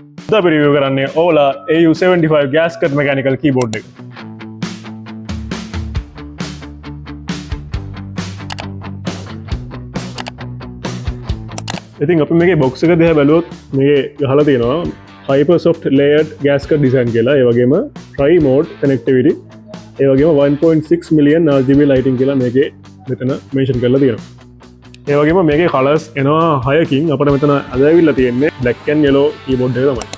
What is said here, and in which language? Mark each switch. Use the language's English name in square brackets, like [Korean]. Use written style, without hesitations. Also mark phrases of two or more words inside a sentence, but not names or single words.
[Sinhala] අපි රිවිව් කරන්නේ Ola AU75 [English] gas cut mechanical keyboard [Sinhala] එක. ඉතින් අපි මේකේ box එක දිහා බැලුවොත් මේකේ ගහලා තියෙනවා [English] Hypersoft layered gas cut design [Sinhala] කියලා. ඒ වගේම [English] tri mode connectivity. [Sinhala] ඒ වගේම [English] 1.6 million RGB lighting [Sinhala] කියලා මේකේ මෙතන mention කරලා තියෙනවා. ඒ වගේම මේකේ කලර්ස් එනවා 6කින් අපිට මෙතන අද ඇවිල්ලා තියෙන්නේ [English] black and yellow keyboard [Sinhala] එක තමයි.